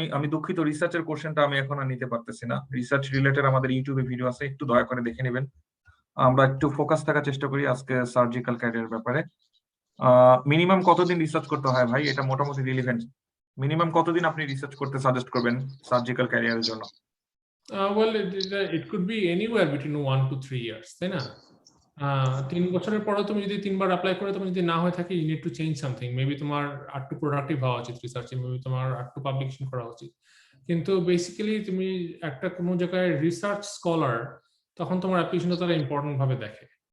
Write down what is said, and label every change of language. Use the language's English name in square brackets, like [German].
[Bangla] আমি দুঃখিত, রিসার্চের কোশ্চেনটা আমি এখন আর নিতে পারতেছি না। রিসার্চ রিলেটেড আমাদের ইউটিউবে ভিডিও আছে, একটু দয়া করে দেখে নেবেন। আমরা একটু ফোকাস থাকার চেষ্টা করি আজকে সার্জিক্যাল ক্যারিয়ার ব্যাপারে। মিনিমাম কতদিন রিসার্চ করতে হয় ভাই? এটা মোটামুটি রিলিভেন্ট। মিনিমাম কতদিন আপনি রিসার্চ করতে সাজেস্ট করবেন সার্জিক্যাল ক্যারিয়ারের জন্য? [English] well, it could be anywhere between 1 to 3 years, [Bangla] তাই না? 3 বছরের পরে তুমি যদি 3বার অ্যাপ্লাই করে তুমি যদি না হয়ে থাকে, [English] you need to change something. [Bangla] Maybe তোমার আরেকটু প্রোডাক্টিভ হওয়া উচিত রিসার্চে, মেবি তোমার আরেকটু পাবলিকেশন করা উচিত। কিন্তু বেসিক্যালি তুমি একটা কোনো জায়গায় রিসার্চ স্কলার, তখন তোমার অ্যাপ্লিকেশনটা তারা ইম্পর্টেন্ট ভাবে দেখে।